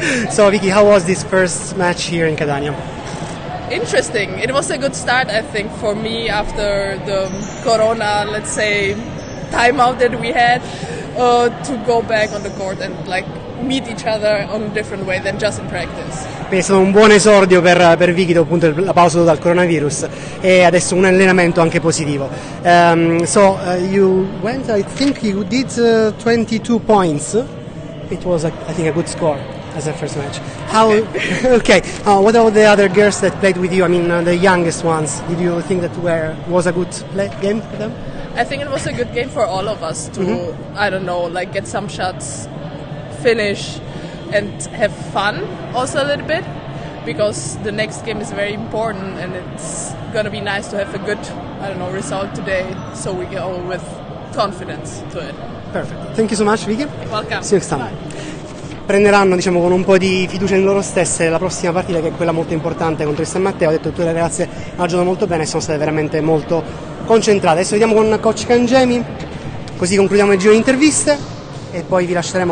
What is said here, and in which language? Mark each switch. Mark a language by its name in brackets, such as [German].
[English] So Vicky, how was this first match here in Catania? Interesting. It was a good start, I think, for me after the Corona, let's say, timeout that we had. to go back on the court and like meet each other on a different way than just in practice. [Italian] È stato un buon esordio per Vicky dopo appunto la pausa dal coronavirus e adesso un allenamento anche positivo. [English] You went, I think you did 22 points. It was I think a good score as a first match. How? Okay. What about the other girls that played with you? I mean, the youngest ones. Did you think that was a good game for them? I think it was a good game for all of us to, I don't know, like get some shots, finish, and have fun also a little bit, because the next game is very important and it's gonna be nice to have a good, I don't know, result today, so we go with confidence to it. Perfect. Thank you so much, Vicky. Welcome. See you next time. [Italian] Prenderanno, diciamo, con un po' di fiducia in loro stesse la prossima partita, che è quella molto importante contro il San Matteo. Ho detto che tutte le ragazze hanno giocato molto bene e sono state veramente molto concentrate. Adesso vediamo con coach Cangemi, così concludiamo il giro di interviste e poi vi lasceremo.